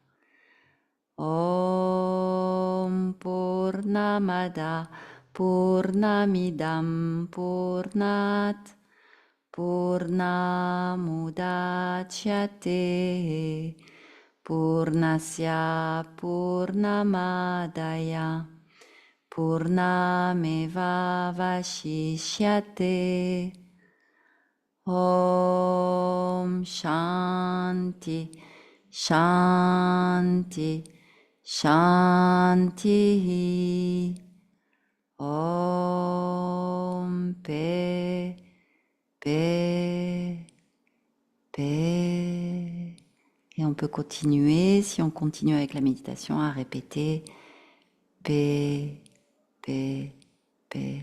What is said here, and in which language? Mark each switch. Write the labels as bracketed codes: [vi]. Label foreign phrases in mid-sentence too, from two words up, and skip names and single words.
[sa] Om Purnamada Purnamidam Purnat Purnamudachyate Purnasya Purnamadaya Purnameva Vashishyate. Om Shanti Shanti Shanti. [fr] Om paix, paix, paix. Et on peut continuer, si on continue avec la méditation, à répéter paix, paix, paix.